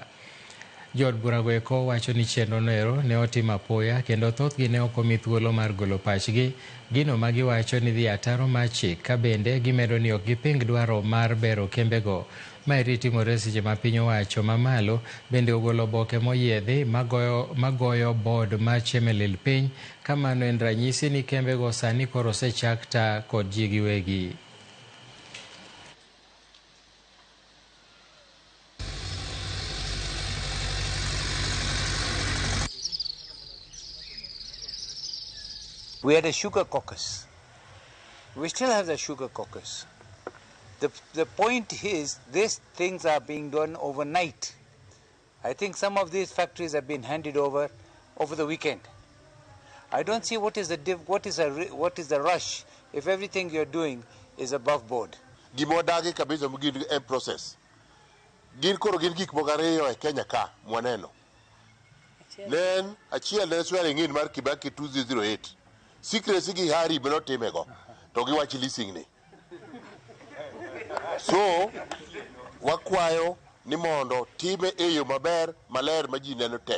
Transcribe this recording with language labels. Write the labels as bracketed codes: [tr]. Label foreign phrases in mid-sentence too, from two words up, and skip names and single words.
[luo] Jood burago eko wacho ni chenro noero ne otim apoya kendo thothgi ne ok omi thuolo mar golo pachgi, gino ma giwacho ni dhi ataro mar chik, ka bende gimedo ni ok giping dwaro mar bero kembego. Maeri timore seche ma piny owacho mamalo bende ogolo oboke moyiedhi magoyo bod mar chemelil piny, ka mano en ranyisi ni kembego sani koro osechak taa kod ji giwegi. [en] We had a sugar caucus. We still have the sugar caucus. The point is, these things are being done overnight. I think some of these factories have been handed over the weekend. I don't see what is the rush if everything you're doing is above board. [luo] Gimodagi kabisa mugin en process. Gin koro gin gik mogariyo e Kenya ka mwaneno. Nen achiel ne [en] swearing in [luo] mar Kibaki 2008. Secrecy gi hari beno timego to giwachi leasing ni. So wakwayo ni mondo time e yo maber maler ma ji neno tek.